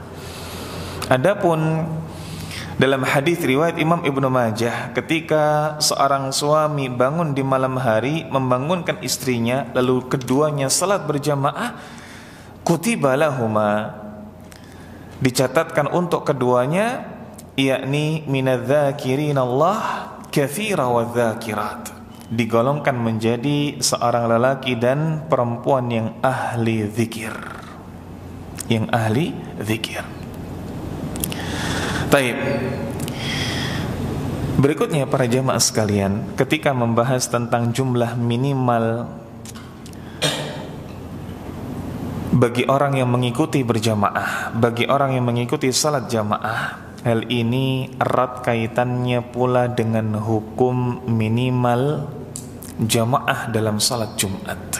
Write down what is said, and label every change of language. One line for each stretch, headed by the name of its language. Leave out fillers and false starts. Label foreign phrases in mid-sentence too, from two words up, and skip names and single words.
Indonesian: Adapun dalam hadis riwayat Imam Ibnu Majah, ketika seorang suami bangun di malam hari membangunkan istrinya, lalu keduanya salat berjamaah,
Arabic: كتبا لهما,
Indonesian: dicatatkan untuk keduanya, yakni
Arabic: من الذاكرين الله كثيرا والذاكرات,
Indonesian: digolongkan menjadi seorang lelaki dan perempuan yang ahli zikir, yang ahli zikir. Taib. Berikutnya para jamaah sekalian, ketika membahas tentang jumlah minimal bagi orang yang mengikuti berjamaah, bagi orang yang mengikuti salat jamaah, hal ini erat kaitannya pula dengan hukum minimal jamaah dalam salat Jumat.